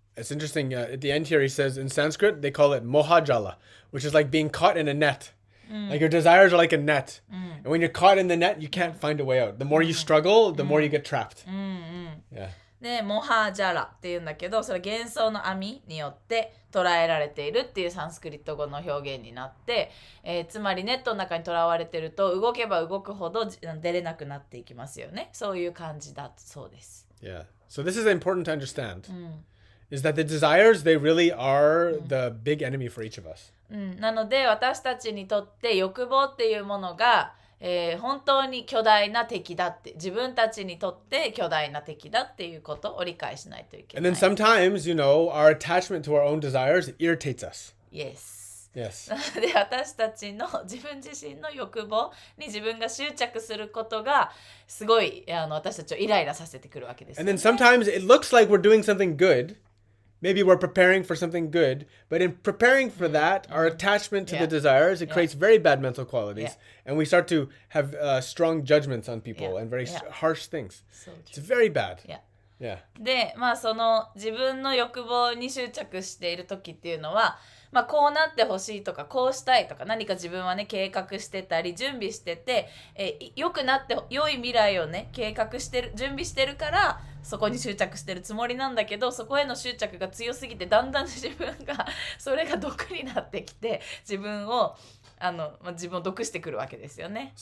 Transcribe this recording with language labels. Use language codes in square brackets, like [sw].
[en] It's interesting. At the end here, he says in Sanskrit, they call it mohajala, which is like being caught in a net. Like your desires are like a net. And when you're caught in the net, you can't find a way out. The more you struggle, the more you get trapped. Yeah. [ja] でモハジャラっていうんだけど、それ幻想の網によって捉えられているっていうサンスクリット語の表現になって、つまりネットの中にとらわれてると動けば動くほど出れなくなっていきますよね。そういう感じだそうです。 [en] Yeah. So this is important to understand. Is that the desires, they really are the big enemy for each of us. [ja] なので私たちにとって欲望っていうものが、本当に巨大な敵だって、自分たちにとって巨大な敵だっていうことを理解しないといけない。 [en] And then sometimes, our attachment to our own desires irritates us. Yes. Yes. [ja] で私たちの自分自身の欲望に自分が執着することがすごい私たちをイライラさせてくるわけですよね。 [en] And then sometimes it looks like we're doing something good. Maybe we're preparing for something good, but in preparing for that, our attachment to the desires, it creates very bad mental qualities, and we start to have strong judgments on people and very harsh things. It's very bad. Yeah. [ja] で、その自分の欲望に執着している時っていうのは、こうなってほしいとかこうしたいとか何か自分はね計画してたり準備してて、良くなって良い未来をね計画してる準備してるからそこに執着してるつもりなんだけど、そこへの執着が強すぎてだんだん自分がそれが毒になってきて自分を毒してくるわけですよね。